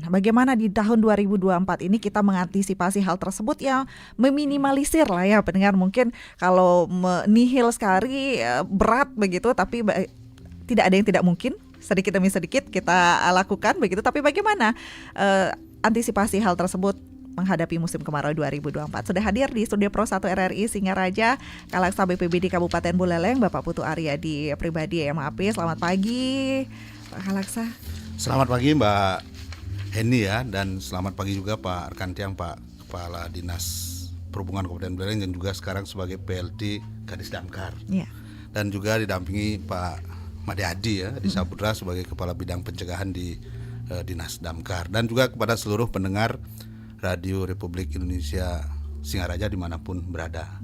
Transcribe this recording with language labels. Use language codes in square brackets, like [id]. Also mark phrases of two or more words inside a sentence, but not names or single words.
[id] Bagaimana di tahun 2024 ini kita mengantisipasi hal tersebut, ya meminimalisir lah ya pendengar. Mungkin kalau nihil sekali berat begitu, tapi tidak ada yang tidak mungkin. Sedikit demi sedikit kita lakukan begitu. Tapi bagaimana antisipasi hal tersebut menghadapi musim kemarau 2024? Sudah hadir di studio Pro 1 RRI Singaraja, Kalaksa BPBD Kabupaten Buleleng Bapak Putu Aryadi Pribadi MAP. Selamat pagi Pak Kalaksa. Selamat pagi Mbak Heni ya, dan selamat pagi juga Pak Rekan Tiang, Pak Kepala Dinas Perhubungan Kabupaten Buleleng, dan juga sekarang sebagai PLT Kadis Damkar. Ya. Dan juga didampingi Pak Made Hadi ya, di Saputra sebagai Kepala Bidang Pencegahan di Dinas Damkar. Dan juga kepada seluruh pendengar Radio Republik Indonesia Singaraja dimanapun berada.